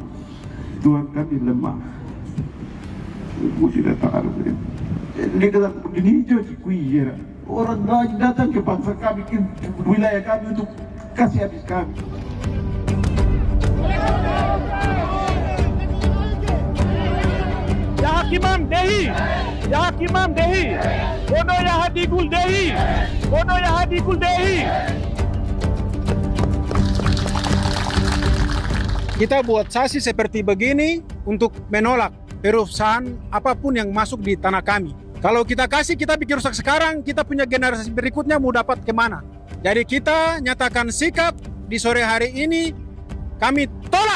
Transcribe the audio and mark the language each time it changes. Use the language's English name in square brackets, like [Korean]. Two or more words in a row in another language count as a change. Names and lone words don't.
[Indonesian] Tuhan kami lemah. Ibu tidak tahu. Ini jauh orang lain datang ke bangsa kami, ke wilayah kami untuk kasih habis kami. Yakimam Dehi, Yakimam Dehi, Bono Yahadigul Dehi, Bono Yahadigul Dehi. Kita buat sasi seperti begini untuk menolak perusahaan apapun yang masuk di tanah kami. Kalau kita kasih, kita bikin rusak sekarang, kita punya generasi berikutnya mau dapat kemana. Jadi kita nyatakan sikap di sore hari ini, kami tolak.